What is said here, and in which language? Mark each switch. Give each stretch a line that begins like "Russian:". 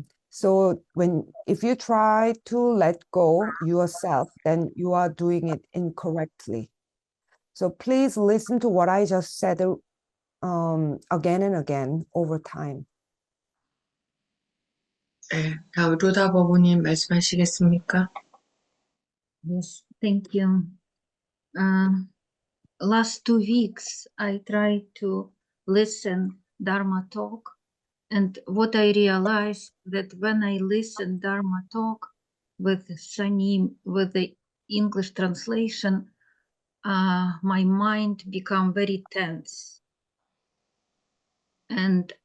English: So if you try to let go yourself, then you are doing it incorrectly. So please listen to what I just said again and again over time.
Korean: 네, 루다 버부님 말씀하시겠습니까?
English: Yes, thank you. Last 2 weeks, I tried to listen Dharma talk, and what I realized that when I listen Dharma talk with Sanim, with the English translation, my mind become very tense, and